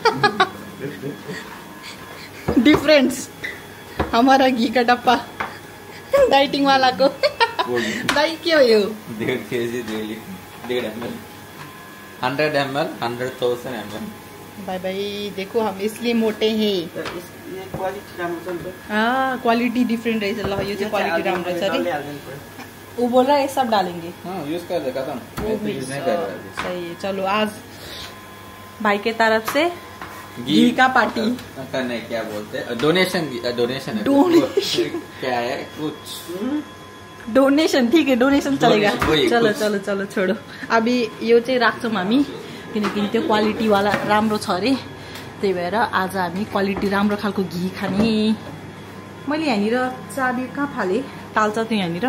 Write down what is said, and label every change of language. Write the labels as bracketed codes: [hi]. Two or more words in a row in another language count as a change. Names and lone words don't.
[hi] डिफरेंस हमारा घी का डब्बा डाइटिंग वाला को। दाई क्यों हो? 1.5 kg डेली 1.5 ml 100 ml 100,000 ml। भाई भाई देखो हम इसलिए मोटे हैं। [ne] ये क्वालिटी राम्रो छ नि त। हाँ क्वालिटी डिफरेंट रहेछ। ल यो चाहिँ क्वालिटी राम्रो छ रे। [hi] वो बोल रहा है सब डालेंगे। हाँ यूज कर दे खत्म। मैं तो यूज नहीं कर रहा। सही है। चलो आज भाई के तरफ से घी का पार्टी करने क्या बोलते हैं डोनेशन डोनेशन क्या है कुछ डोनेशन। ठीक है डोनेशन चलेगा। चलो चलो चलो छोडो। [ne] अभी यो चाहिँ राख्छौँ हामी किनकि त्यो क्वालिटीवाला राम्रो छ अरे। त्यही भएर आज हामी क्वालिटी राम्रो खालको घी खाने। मैले यहाँनिर चाबी कहाँ फालेँ? टाल्छ त्यो यहाँनिर।